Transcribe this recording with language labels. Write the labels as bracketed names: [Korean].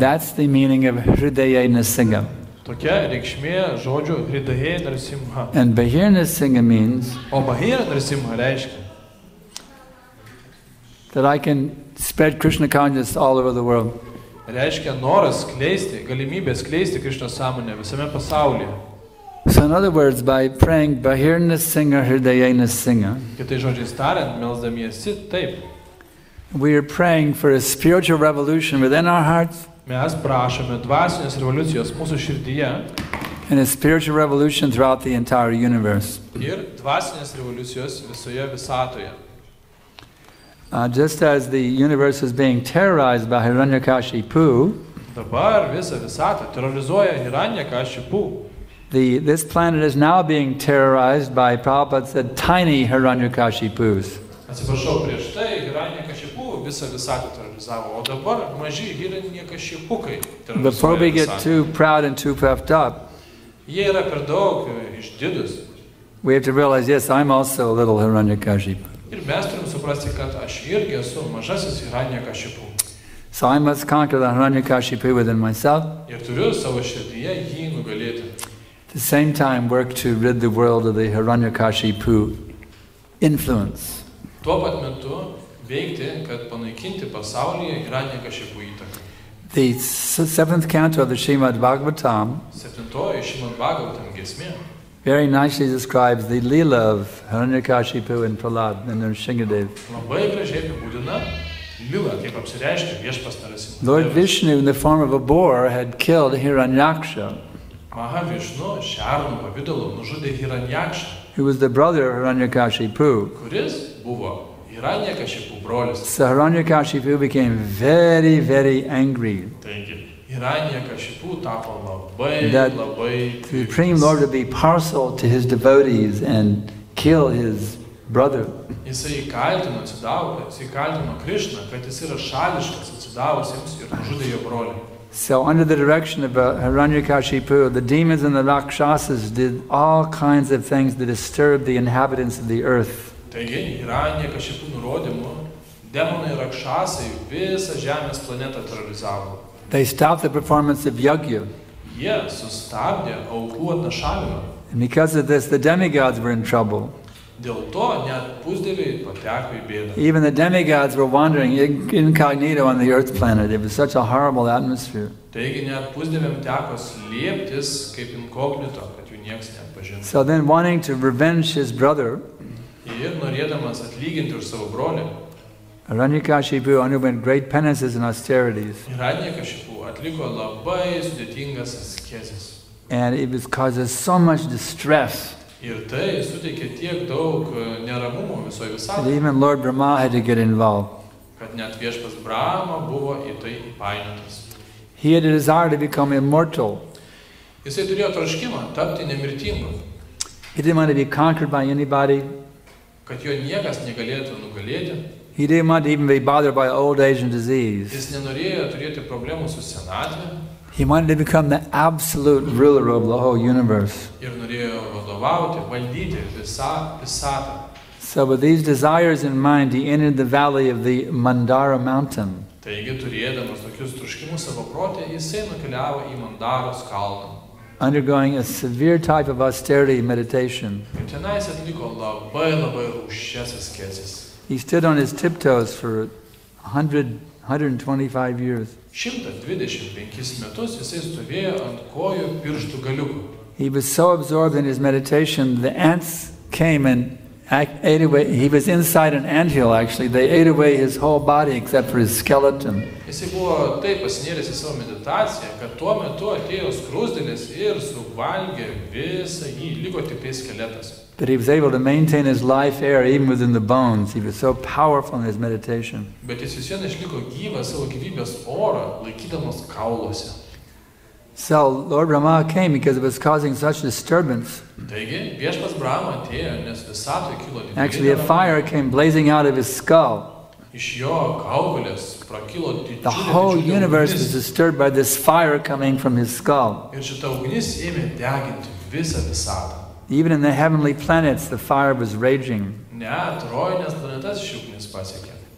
[English] That's the meaning of Hridaya Nrisimha. [Lithuanian] Tokia reikšmė žodžių Hridaye Narasimha. [English] And Bahir Nrisimha means [Lithuanian] O Bahir Narasimha reiškia, [English] that I can spread Krishna consciousness all over the world. [Lithuanian] reiškia noras skleisti, galimybė skleisti Krishnos sąmonę visame pasaulyje. [English] So in other words, by praying Bahir Nrisimha Hridaya Nrisimha, [Lithuanian] Kitai žodžiais tariant, melsdamiesi taip. [English] we are praying for a spiritual revolution within our hearts [Lithuanian] Mes prašome dvasinės revoliucijos mūsų širdyje [English] and a spiritual revolution throughout the entire universe. [Lithuanian] ir dvasinės revoliucijos visoje visatoje. [English] Just as the universe is being terrorized by Hiranyakashipu, [Lithuanian] Dabar visą visatą terrorizuoja Hiranyakashipu. [English] this planet is now being terrorized by, Prabhupada said, tiny Hiranyakashipus. [Lithuanian] Atsiprašau, prieš tai Hiranyakashipu visą visatą terrorizavo, o dabar maži Hiranyakashipukai [English] Before we [Lithuanian] terrorizuoja [English] get [Lithuanian] visatą. [English] too proud and too puffed up, [Lithuanian] Jie yra per daug išdidus. [English] we have to realize, yes, I'm also a little Hiranyakashipu. [Lithuanian] Ir mes turim suprasti, kad aš irgi esu mažasis Hiranyakashipu. [English] So I must conquer the Hiranyakashipu within myself. [Lithuanian] Ir turiu savo širdyje jį nugalėti. [English] At the same time, work to rid the world of the Hiranyakashipu influence. [Lithuanian] Tuo pat metu veikti, kad panaikinti pasaulyje Hiranyakashipu įtaką. [English] The 7th canto of the Srimad Bhagavatam [Lithuanian] 7 Srimad Bhagavatam giesmė [English] very nicely describes the Leela of Hiranyakashipu and Prahlada and Nrisimhadev. [Lithuanian] labai gražiai apibūdina Lilą, kaip apsireiškia viešpas Narasimha [English] Lord [Lithuanian] Devas. [English] Vishnu, in the form of a boar, had killed Hiranyaksha, [Lithuanian] Mahavišnu šernų pavidalu nužudė Hiranyakšą, [English] who was the brother of Hiranyakashipu. [Lithuanian] kuris buvo Hiranyakashipu brolis. [English] So Hiranyakashipu became very, very angry. [Lithuanian] Taigi, Hiranyakashipu tapo labai, [English] That [Lithuanian] labai [English] The Supreme Lord would be partial to his devotees and kill his brother. [Lithuanian] Jisai įkaltino Krishną, kad jis yra šališkas atsidavusiems ir nužudė jo brolį. [English] So under the direction of Hiranyakashipu, the demons and the Rakshasas did all kinds of things to disturb the inhabitants of the earth. [Lithuanian] Taigi, Hiranyakashipu nurodymu, demonai rakšasai visą žemės planetą terrorizavo. [English] They stopped the performance of yajna. [Lithuanian] Jie sustabdė aukų atnašavimą. [English] And because of this, the demigods were in trouble. [Lithuanian] Dėl to net pusdieviai pateko į bėdą. [English] Even the demigods were wandering incognito on the earth planet. It was such a horrible atmosphere. [Lithuanian] Taigi net pusdieviam teko slėptis kaip inkognito, kad jų nieks neatpažintų. [English] So then, wanting to revenge his brother, [Lithuanian] Ir norėdamas atlyginti už savo brolį, [English] Hiranyakashipu underwent great penances and austerities. [Lithuanian] Hiranyakashipu atliko labai sudėtingas askezes. [English] And it was causes so much distress [Lithuanian] Ir tai suteikė tiek daug neramumo visoje [English] that [Lithuanian] visatoje, [English] even Lord Brahma had to get involved. [Lithuanian] kad net viešpas Brahma buvo į tai įpainiotas. [English] He had a desire to become immortal. [Lithuanian] Jisai turėjo troškimą tapti nemirtingu, [English] He didn't want to be conquered by anybody. [Lithuanian] kad jo niekas negalėtų nugalėti. [English] He didn't want to even be bothered by old age and disease. [Lithuanian] Jis nenorėjo turėti problemų su senatve [English] He wanted to become the absolute ruler of the whole universe. [Lithuanian] ir norėjo vadovauti, valdyti visatą. [English] So with these desires in mind, he entered the valley of the Mandara mountain. [Lithuanian] Taigi, turėdamas tokius troškimus savo protė, jisai nukeliavo į Mandaros kalną. [English] Undergoing a severe type of austerity meditation. [Lithuanian] Ir tenais atliko labai rūsčias askezes. [English] He stood on his tiptoes for 125 years. [Lithuanian] 125 metus jisai stovėjo ant kojų pirštų galiukų. [English] He was so absorbed in his meditation, the ants came and ate away. He was inside an anthill, actually. They ate away his whole body except for his skeleton. [Lithuanian] Jisai buvo taip pasinėręs į savo meditaciją, kad tuo metu atėjo skruzdėlės ir suvalgė visą jį, liko tik tai skeletas. [English] But he was able to maintain his life air even within the bones. He was so powerful in his meditation. [Lithuanian] Bet jis vis vien išliko gyvas savo gyvybės orą, laikydamas kauluose. [English] So Lord Brahma came because it was causing such disturbance. [Lithuanian] Taigi, viešpas Brahma atėjo, nes visatoje kilo didelė [English] Actually, a fire came blazing out of his skull. [Lithuanian] Iš jo kaukolės prakilo [English] The whole [Lithuanian] didžiulė [English] universe was [Lithuanian] ugnis. [English] disturbed by this fire coming from his skull. [Lithuanian] Ir šita ugnis ėmė deginti visą visatą. [English] Even in the heavenly planets, the fire was raging. [Lithuanian] Net rojinės planetas ši ugnis pasiekė.